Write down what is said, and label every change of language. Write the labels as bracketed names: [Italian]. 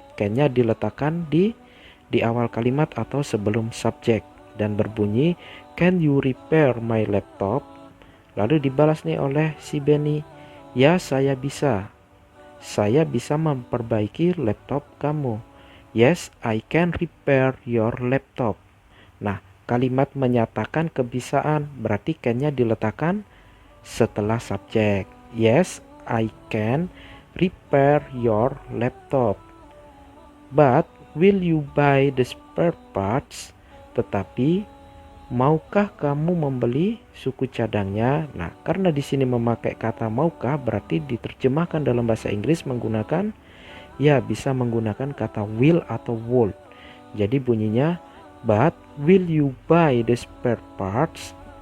[Indonesian] Can-nya diletakkan di awal kalimat atau sebelum subjek dan berbunyi, [English] "Can you repair my laptop?" [Indonesian] Lalu dibalas nih oleh si Benny, "Ya, saya bisa. Saya bisa memperbaiki laptop kamu." [English] Yes, I can repair your laptop. [Indonesian] Nah, kalimat menyatakan kebisaan berarti can-nya diletakkan setelah subjek. [English] Yes, I can repair your laptop. But will you buy the spare parts? [Indonesian] Tetapi maukah kamu membeli suku cadangnya? Nah, karena di sini memakai kata maukah berarti diterjemahkan dalam bahasa Inggris menggunakan ya bisa menggunakan kata will atau would. Jadi bunyinya, [English] "But will you buy the spare parts?"